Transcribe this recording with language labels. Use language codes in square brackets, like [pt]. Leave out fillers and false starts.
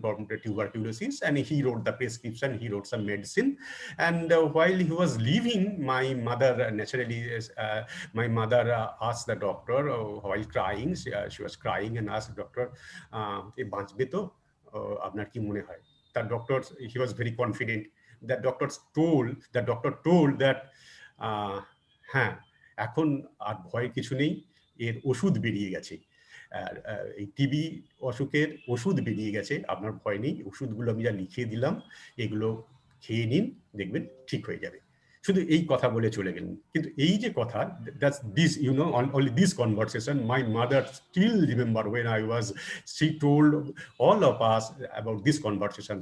[en] from tuberculosis, and he wrote the prescription, he wrote some medicine. And while he was leaving, my mother, naturally, my mother asked the doctor while crying, she was crying and asked the doctor, [bn] বাঁচবে তো আপনার কি মনে হয়? [en] The doctor, he was very confident. The doctor told that [bn] হ্যাঁ এখন আর ভয়ের কিছু নেই, এর ওষুধ বেরিয়ে গেছে, এই টিবি অসুখের ওষুধ বেরিয়ে গেছে, আপনার ভয় নেই, ওষুধগুলো আমি যা লিখিয়ে দিলাম এগুলো খেয়ে নিন, দেখবেন ঠিক হয়ে যাবে। শুধু এই কথা বলে চলে গেলেন। কিন্তু এই যে কথা, [en] that's this, you know, only this conversation my mother still remember when she told all of us about this conversation.